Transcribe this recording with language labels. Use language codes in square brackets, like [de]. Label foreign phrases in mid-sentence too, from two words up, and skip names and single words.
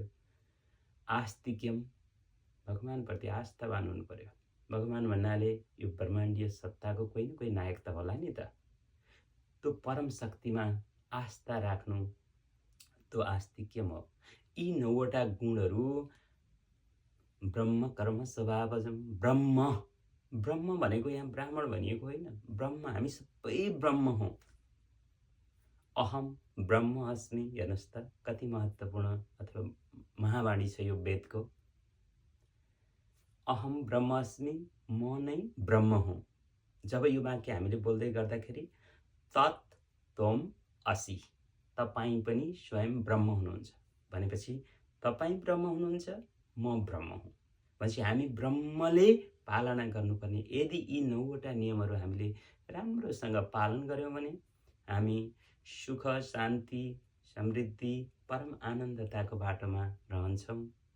[ne] आस्तिक्यम भगवानप्रति आस्थावान हुनु पर्यो। भगवान भन्नाले यो ब्रह्माण्डीय सत्ताको कोही न कोही नायक त होला नि त। त्यो परम शक्तिमा आस्था राख्नु त्यो आस्तिक्यम हो। यी 9वटा गुणहरू [sa] ब्रह्म कर्म स्वभावजम। [ne] ब्रह्म भनेको यहाँ ब्राह्मण भनिएको होइन, ब्रह्म हामी सबै ब्रह्म हौँ। [sa] अहम ब्रह्म अस्मि, [ne] हेर्नुहोस् त कति महत्त्वपूर्ण अथवा महावाणी छ यो वेदको। [sa] अहम ब्रह्म अस्मि, [ne] म नै ब्रह्म हुँ। जब यो वाक्य हामीले बोल्दै गर्दाखेरि [sa] तत् त्वम असि, [ne] तपाईँ पनि स्वयं ब्रह्म हुनुहुन्छ भनेपछि तपाईँ ब्रह्म हुनुहुन्छ, म ब्रह्म हुँ भनेपछि हामी ब्रह्मले पालना गर्नुपर्ने। यदि यी 9वटा नियमहरू हामीले राम्रोसँग पालन गर्यौँ भने हामी सुख शान्ति समृद्धि परम आनन्दताको बाटोमा रहन्छौँ